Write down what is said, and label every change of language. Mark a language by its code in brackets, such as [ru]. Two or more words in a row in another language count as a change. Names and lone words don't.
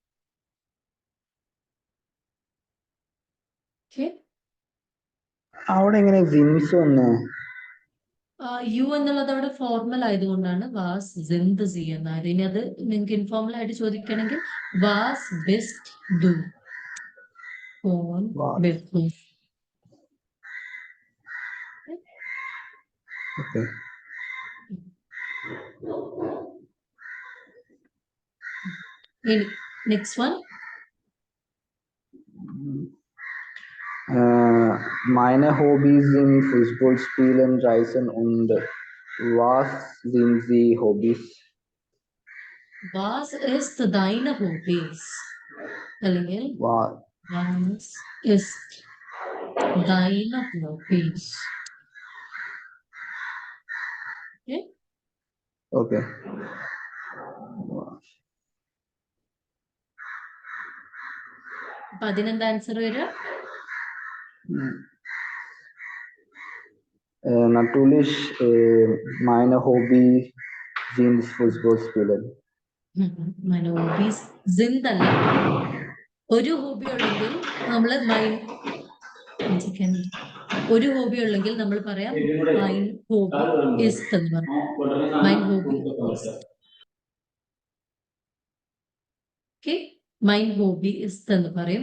[ml] ഓക്കെ. അവിടെ എങ്ങനെ സിൻസ് വന്നേ? യു എന്നുള്ളത് അവിടെ ഫോർമൽ ആയതുകൊണ്ടാണ് [de] was sind Sie [ml] എന്നായത്. ഇനി അത് നിങ്ങൾക്ക് ഇൻഫോർമൽ ആയിട്ട് ചോദിക്കണമെങ്കിൽ [de] was bist du von Beruf. [en] Okay. Next one. [de] Meine Hobbys sind Fußball spielen, Reisen und was sind Sie Hobbys? Was ist deine Hobbys? [ml] അല്ലെങ്കിൽ [de] was ist deine Hobbys? [en] Okay. Okay. [ml] അപ്പൊ അതിനെന്താ ആൻസർ വരിക? [de] Natürlich meine Hobby sind Fußball spielen. meine Hobbys sind [ml] അല്ല. ഒരു ഹോബി ഉള്ളെങ്കിൽ നമ്മള് ഒരു ഹോബി ഉള്ളെങ്കിൽ നമ്മൾ പറയാം [de] Mein Hobby ist [ml] എന്ന് പറയാം. [de] Mein Hobby okay. Mein Hobby ist [ml] എന്ന് പറയും.